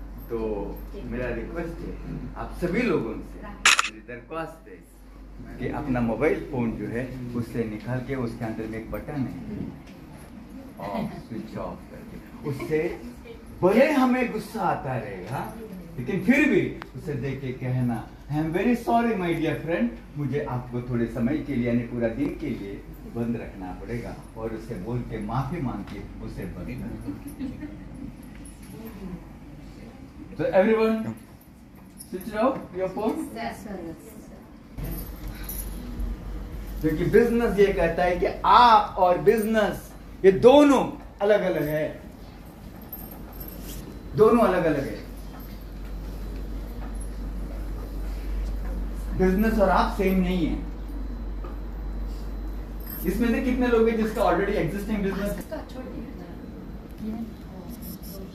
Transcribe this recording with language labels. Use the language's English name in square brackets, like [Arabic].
[Hindi] तो मेरा रिक्वेस्ट है आप सभी लोगों से, मेरी दरख्वास्त है कि अपना मोबाइल फोन जो है उससे निकाल के, उसके अंदर में एक बटन है ऑफ, स्विच ऑफ करके, उससे भले हमें गुस्सा आता रहेगा लेकिन फिर भी उसे देख के कहना, [English] I am very sorry my dear friend, [Hindi] मुझे आपको थोड़े समय के लिए यानी पूरा दिन के लिए बंद रखना पड़ेगा, और उसे बोल के माफी मांग के उसे बंद [English] So everyone, switch off your phone. [Hindi] क्योंकि बिजनेस ये कहता है कि आप और बिजनेस ये दोनों अलग अलग है, दोनों अलग अलग है। बिजनेस और आप सेम नहीं है। इसमें से कितने लोग हैं जिसका ऑलरेडी एग्जिस्टिंग बिजनेस?